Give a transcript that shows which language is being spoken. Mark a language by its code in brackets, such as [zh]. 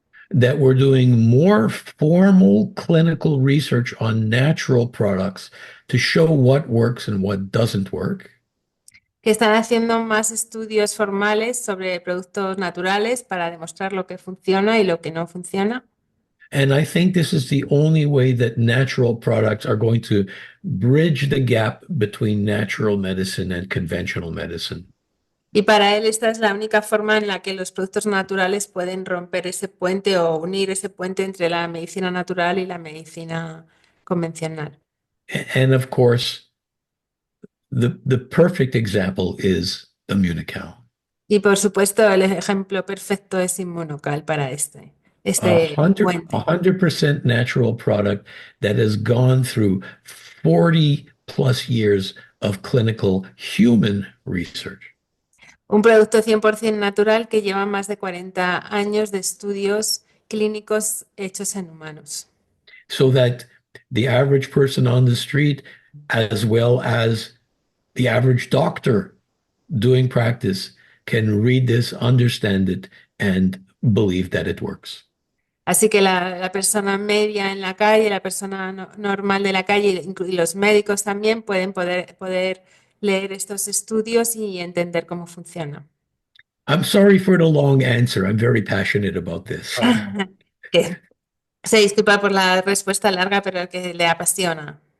[en] that we're doing more formal clinical research on natural products to show what works and what doesn't work. [es] que están haciendo más estudios formales sobre productos naturales para demostrar lo que funciona y lo que no funciona. [en] And I think this is the only way that natural products are going to bridge the gap between natural medicine and conventional medicine. [es] Y para él esta es la única forma en la que los productos naturales pueden romper ese puente o unir ese puente entre la medicina natural y la medicina convencional. [en] And of course, the perfect example is Immunocal. [es] Y por supuesto, el ejemplo perfecto es Immunocal para [en] A [es] este [en] hundred, [es] puente. [en] 100% natural product that has gone through 40 plus years of clinical human research. [es] Un producto 100% natural que lleva más de 40 años de estudios clínicos hechos en humanos. [en] So that the average person on the street, as well as the average doctor doing practice, can read this, understand it, and believe that it works. [es] Así que la persona media en la calle, la persona normal de la calle y los médicos también pueden poder leer estos estudios y entender cómo funciona. [en] I'm sorry for the long answer. I'm very passionate about this. [es] Que se disculpa por la respuesta larga, pero que le apasiona.